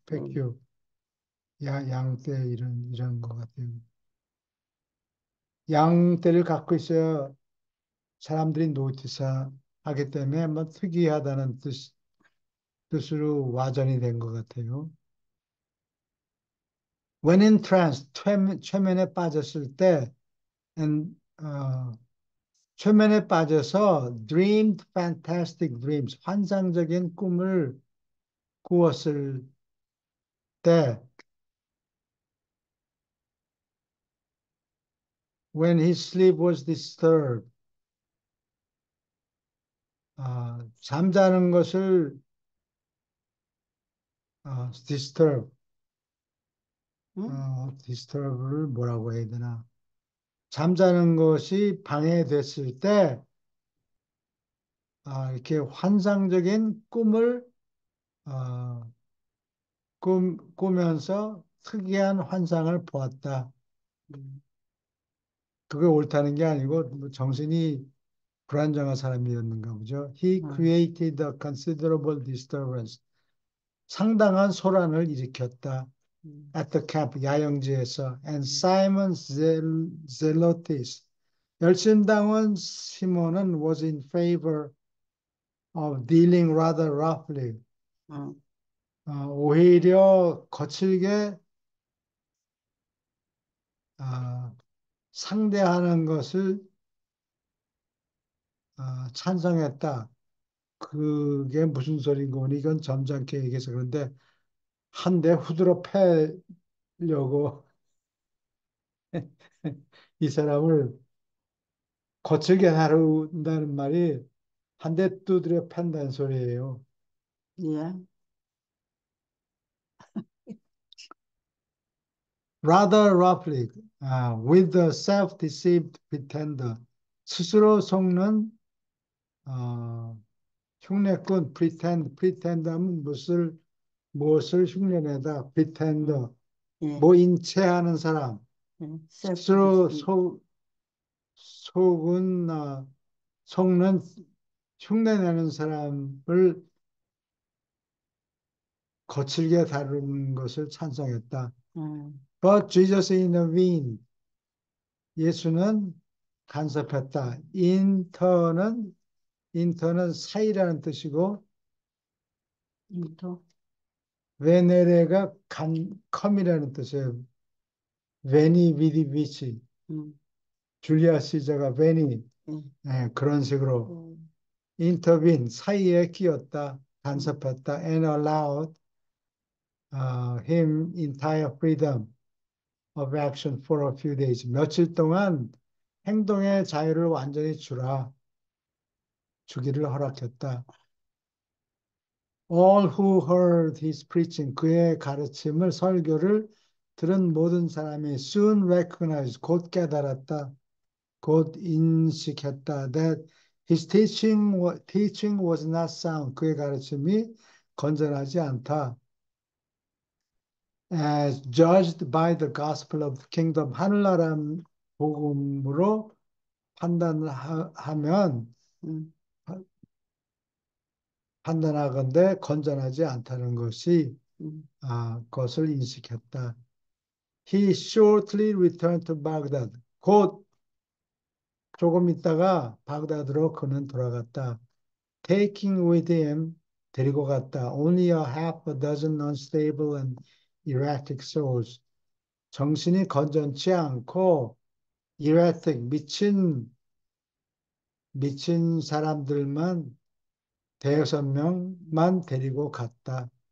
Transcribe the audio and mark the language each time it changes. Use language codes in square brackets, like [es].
[ko] 페큐 양떼 이런 것 같아요. 양떼를 갖고 있어야 사람들이 노티스 하기 때문에 뭐 특이하다는 뜻으로 와전이 된 것 같아요. [en] When in trance, [ko] 최면에 빠졌을 때, [en] and, [ko] 최면에 빠져서 [en] dreamed fantastic dreams, [ko] 환상적인 꿈을 꾸었을 때, [en] when his sleep was disturbed, [ko] 잠자는 것을 [en] disturb, 응? [ko] disturb를 뭐라고 해야 되나? 잠자는 것이 방해됐을 때, 이렇게 환상적인 꿈을, 어, 꾸면서 특이한 환상을 보았다. 음, 그게 옳다는 게 아니고, 뭐 정신이 불안정한 사람이었는가 보죠. [en] He 음, created a considerable disturbance. [ko] 상당한 소란을 일으켰다. 음, [en] At the camp, [ko] 야영지에서. [en] And Simon Zelotes, [ko] 열심당원 시몬은 [en] was in favor of dealing rather roughly. 음, [ko] 오히려 거칠게 어, 상대하는 것을 찬성했다. 그게 무슨 소린가 보니 이건 점잖게 얘기해서 그런데 한 대 후드러 패려고 이 사람을 거칠게 다룬다는 말이 한 대 두드려 팬다는 소리예요. 예, [en] Rather roughly, with the self-deceived pretender. [ko] 스스로 속는 어, 흉내꾼, pretend 하면 무엇을 흉내내다, 음, [en] pretender, 예, [ko] 뭐 인체하는 사람, [en] self [ko] 스스로 [en] deceit. [ko] 속은, 속는 흉내내는 사람을 거칠게 다루는 것을 찬성했다. 음, [en] But Jesus intervened. [ko] 예수는 간섭했다. 인터는 사이라는 뜻이고, [en] into, [ko] 베네레가 컴이라는 뜻이에요. [la] 베니 비디 비치. 음, [ko] 줄리아 시저가 베니. 예, 예, 그런 식으로 음, 인터빈 사이에 끼었다. 음, 간섭했다. [en] And allowed him entire freedom of action for a few days. [ko] 며칠 동안 행동의 자유를 완전히 주기를 허락했다. [en] All who heard his preaching, [ko] 그의 가르침을, 설교를 들은 모든 사람이 [en] soon recognized, [ko] 곧 깨달았다. 곧 인식했다. [en] That his teaching was not sound. [ko] 그의 가르침이 건전하지 않다. [en] As judged by the gospel of the kingdom, [ko] 하늘나라 복음으로 판단하면 음, 판단하건대 건전하지 않다는 것이 음, 것을 인식했다. [en] He shortly returned to Baghdad. [ko] 곧 조금 있다가 바그다드로 그는 돌아갔다. [en] Taking with him, [ko] 데리고 갔다. [en] Only a half a dozen unstable and erratic souls. [ko] 정신이 건전치 않고 erratic, 미친 사람들만 대여섯 명만 데리고 갔다.